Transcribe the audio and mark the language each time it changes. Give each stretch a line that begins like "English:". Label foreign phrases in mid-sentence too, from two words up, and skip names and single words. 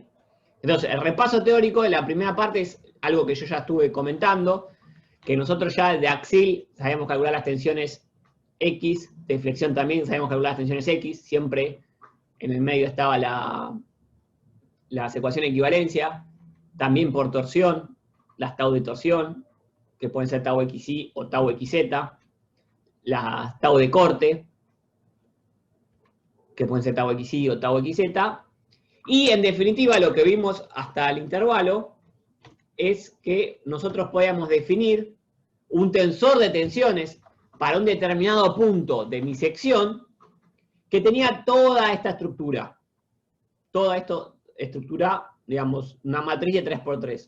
Spanish: Entonces, el repaso teórico de la primera parte es algo que yo ya estuve comentando, que nosotros ya de axil sabemos calcular las tensiones X, de flexión también sabemos calcular las tensiones X, siempre en el medio estaba las ecuaciones de equivalencia, también por torsión, las tau de torsión, que pueden ser tau xy o tau xz, las tau de corte, que pueden ser tau xy o tau xz, y en definitiva lo que vimos hasta el intervalo es que nosotros podíamos definir un tensor de tensiones para un determinado punto de mi sección que tenía toda esta estructura. Toda esta estructura, digamos, una matriz de 3×3.